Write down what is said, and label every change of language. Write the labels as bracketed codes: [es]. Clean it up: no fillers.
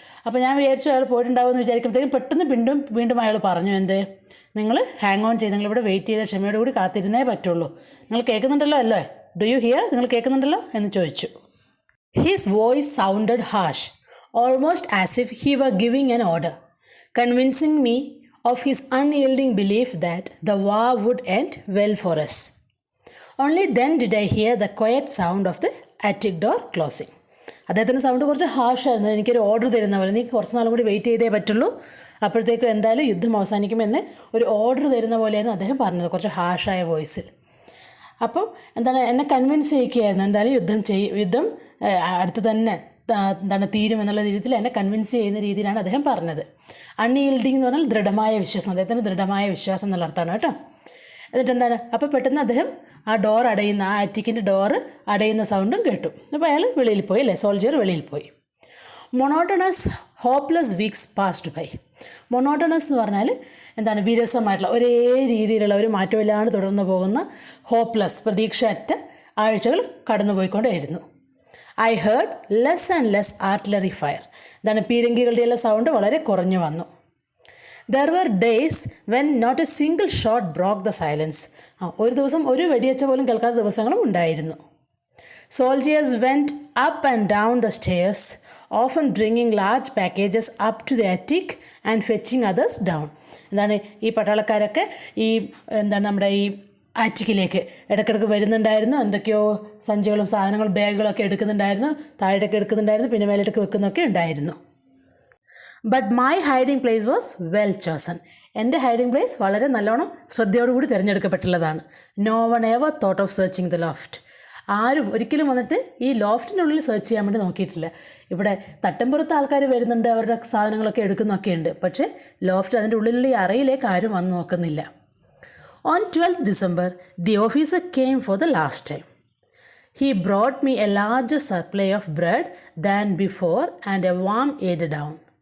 [ml] അപ്പോൾ ഞാൻ വിചാരിച്ചു അയാൾ പോയിട്ടുണ്ടാവുമെന്ന് വിചാരിക്കുമ്പോഴത്തേക്കും പെട്ടെന്ന് വീണ്ടും അയാൾ പറഞ്ഞു, നിങ്ങൾ ഹാങ് ഓൺ ചെയ്ത് നിങ്ങളിവിടെ വെയിറ്റ് ചെയ്ത ക്ഷമയോട് കൂടി കാത്തിരുന്നേ പറ്റുള്ളൂ. നിങ്ങൾ കേൾക്കുന്നുണ്ടല്ലോ അല്ലേ? [en] Do you hear? [ml] നിങ്ങൾ കേൾക്കുന്നുണ്ടല്ലോ എന്ന് ചോദിച്ചു. [en] His voice sounded harsh, almost as if he were giving an order, convincing me of his unyielding belief that the war would end well for us. Only then did I hear the quiet sound of the attic door closing. [ml] അദ്ദേഹത്തിൻ്റെ sound കുറച്ച് ഹാഷായിരുന്നു. എനിക്കൊരു order തരുന്ന പോലെ, നീ കുറച്ച് നാളും കൂടി wait ചെയ്തേ പറ്റുള്ളൂ, അപ്പോഴത്തേക്കും എന്തായാലും യുദ്ധം അവസാനിക്കുമെന്ന് ഒരു ഓർഡർ തരുന്ന പോലെയായിരുന്നു അദ്ദേഹം പറഞ്ഞത്, കുറച്ച് ഹാഷായ വോയിസിൽ. അപ്പോൾ എന്നെ കൺവിൻസ് ചെയ്യിക്കുകയായിരുന്നു, എന്തായാലും യുദ്ധം അടുത്ത് തന്നെ തീരുമെന്നുള്ള രീതിയിൽ എന്നെ കൺവിൻസ് ചെയ്യുന്ന രീതിയിലാണ് അദ്ദേഹം പറഞ്ഞത്. അൺയീൽഡിങ് എന്ന് പറഞ്ഞാൽ ദൃഢമായ വിശ്വാസം, അദ്ദേഹത്തിന് ദൃഢമായ വിശ്വാസം എന്നുള്ള അർത്ഥമാണ് കേട്ടോ. എന്നിട്ട് അപ്പോൾ പെട്ടെന്ന് അദ്ദേഹം ആ ആറ്റിക്കിൻ്റെ ഡോറ് അടയുന്ന സൗണ്ടും കേട്ടു. അപ്പോൾ അയാൾ വെളിയിൽ പോയി, അല്ലേ, സോൾജിയർ വെളിയിൽ പോയി. [en] Monotonous hopeless weeks passed by. [ml] Monotonous എന്ന് പറഞ്ഞാൽ വിരസമായിട്ടുള്ള ഒരേ രീതിയിലുള്ള ഒരു മാറ്റമില്ലാണ്ട് തുടർന്ന് പോകുന്ന ഹോപ്പ്ലെസ്, പ്രതീക്ഷയറ്റ ആഴ്ചകൾ കടന്നു പോയിക്കൊണ്ടേയിരുന്നു. [en] I heard less and less artillery fire. [ml] പീരങ്കികളുടെയുള്ള sound വളരെ കുറഞ്ഞു വന്നു. [en] There were days when not a single shot broke the silence. [ml] ഒരു ദിവസം ഒരു വെടിയച്ച പോലും കേൾക്കാത്ത ദിവസങ്ങളും ഉണ്ടായിരുന്നു. [en] Soldiers went up and down the stairs, often bringing large packages up to the attic and fetching others down. [ml] ഈ പട്ടാളക്കാരൊക്കെ നമ്മുടെ ഈ ആറ്റിക്കിലേക്ക് ഇടയ്ക്കിടയ്ക്ക് വരുന്നുണ്ടായിരുന്നു. എന്തൊക്കെയോ സഞ്ചികളും സാധനങ്ങളും ബാഗുകളൊക്കെ എടുക്കുന്നുണ്ടായിരുന്നു, താഴേക്ക് എടുക്കുന്നുണ്ടായിരുന്നു, പിന്നെ മേലേക്ക് വെക്കുന്നൊക്കെ ഉണ്ടായിരുന്നു. [en] But my hiding place was well chosen. [ml] എൻ്റെ ഹൈഡിങ് പ്ലേസ് വളരെ നല്ലോണം ശ്രദ്ധയോടുകൂടി തിരഞ്ഞെടുക്കപ്പെട്ടുള്ളതാണ്. [en] No one ever thought of searching the loft. [ml] ആരും ഒരിക്കലും വന്നിട്ട് ഈ ലോഫ്റ്റിനുള്ളിൽ സെർച്ച് ചെയ്യാൻ വേണ്ടി നോക്കിയിട്ടില്ല. ഇവിടെ തട്ടമ്പുറത്ത് ആൾക്കാർ വരുന്നുണ്ട്, അവരുടെ സാധനങ്ങളൊക്കെ എടുക്കുന്നൊക്കെ ഉണ്ട്, പക്ഷേ ലോഫ്റ്റ് അതിൻ്റെ ഉള്ളിലുള്ള ഈ അറയിലേക്ക് ആരും വന്ന് നോക്കുന്നില്ല. [en] On 12th December, the officer came for the last time. He brought me a larger supply of bread than before and a warm eider-down.